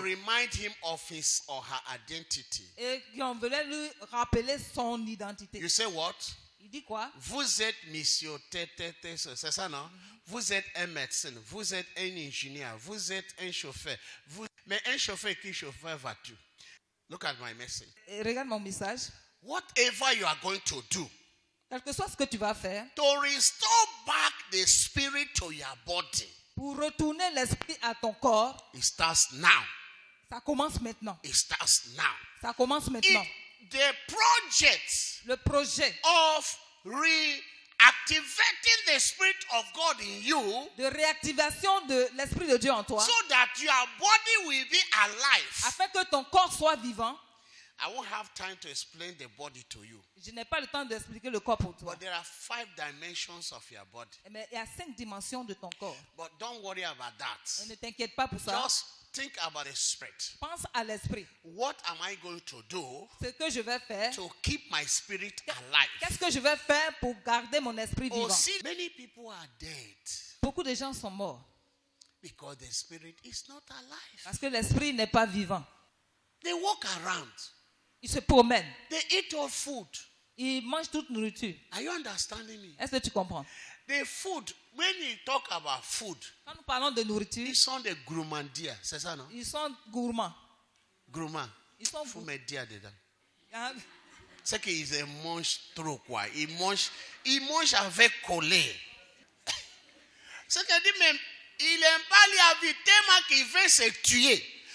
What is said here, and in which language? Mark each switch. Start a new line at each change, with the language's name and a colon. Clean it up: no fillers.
English: remind him of his or her identity.
French: Et on voulait lui rappeler son identité.
English: You say what?
French: Il dit quoi? Vous êtes monsieur, c'est ça, non? Vous êtes un médecin, vous êtes un ingénieur, vous êtes un chauffeur. Mais un chauffeur, qui chauffeur vas-tu?
English: Look at my message.
French: Et regarde mon message.
English: Whatever you are going to do,
French: Quel que soit ce que tu vas faire,
English: to restore back the spirit to your body,
French: pour retourner l'esprit à ton corps,
English: it starts now.
French: ça commence maintenant.
English: It starts now.
French: Ça commence maintenant.
English: The project
French: Le projet
English: of reactivating the spirit of God in you,
French: de réactivation de l'esprit de Dieu en toi,
English: so that your body will be alive.
French: afin que ton corps soit vivant.
English: I won't have time to explain the body to you.
French: Je n'ai pas le temps d'expliquer le corps pour toi.
English: But there are 5 dimensions of your body.
French: Mais il y a 5 dimensions de ton corps.
English: But don't worry about
French: Et
English: that.
French: ne t'inquiète pas pour ça.
English: Just think about the spirit.
French: Pense à l'esprit.
English: What am I going to do
French: Ce que je vais faire,
English: to keep my spirit alive?
French: qu'est-ce que je vais faire pour garder mon esprit
English: Oh,
French: vivant?
English: see, many people are dead
French: Beaucoup de gens sont morts
English: because the spirit is not alive.
French: parce que l'esprit n'est pas vivant.
English: They walk around.
French: Ils se promènent.
English: They eat all food.
French: Ils mangent toute nourriture.
English: Are you understanding me?
French: Est-ce que tu comprends?
English: The food, when you talk about food,
French: Quand nous parlons de nourriture, ils sont des gourmandiers. C'est ça, non? ils sont gourmands. Gourmands. Ils sont Faut me dire dedans. Hein? C'est qu'ils mangent trop, quoi. Ils mangent avec colère. C'est que dit même, il n'aime pas les vie tellement qu'il veut se tuer.